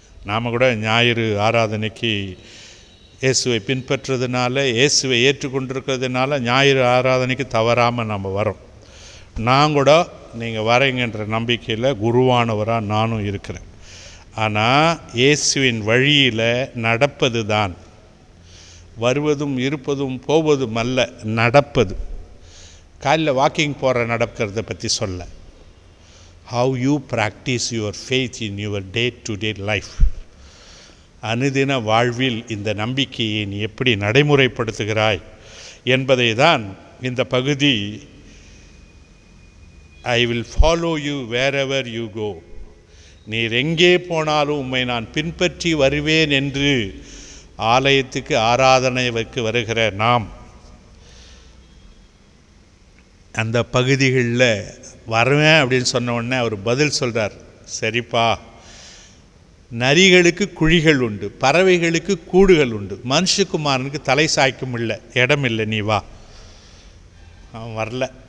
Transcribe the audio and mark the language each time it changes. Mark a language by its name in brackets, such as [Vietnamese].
[Tamil] நாம் கூட ஞாயிறு ஆராதனைக்கு இயேசுவை பின்பற்றுறதுனால, இயேசுவை ஏற்றுக்கொண்டிருக்கிறதுனால ஞாயிறு ஆராதனைக்கு தவறாமல் நம்ம வரோம். நான் கூட நீங்கள் வரீங்கன்ற நம்பிக்கையில் குருவானவராக நானும் இருக்கிறேன். ஆனால் இயேசுவின் வழியில் நடப்பது தான், வருவதும் இருப்பதும் போவதும் அல்ல, நடப்பது. காலையில் வாக்கிங் போகிற நடக்கிறத பற்றி சொல்ல, [English] how you practice your faith in your day-to-day life. [Tamil] அனுதின வாழ்வில் இந்த நம்பிக்கையை நீ எப்படி நடைமுறைப்படுத்துகிறாய் என்பதை தான் இந்த பகுதி [English] I will follow you wherever you go. [Tamil] நீர் எங்கே போனாலும் உம்மை நான் பின்பற்றி வருவேன் என்று ஆலயத்துக்கு ஆராதனைக்கு வருகிற நாம் அந்த பகுதிகளில் வருவேன் அப்படின்னு சொன்ன உடனே அவர் பதில் சொல்கிறார், சரிப்பா, நரிகளுக்கு குழிகள் உண்டு, பறவைகளுக்கு கூடுகள் உண்டு, மனுஷகுமாரனுக்கு தலை சாய்க்கும் இல்லை, இடம் இல்லை, நீ வா. அவன் வரல.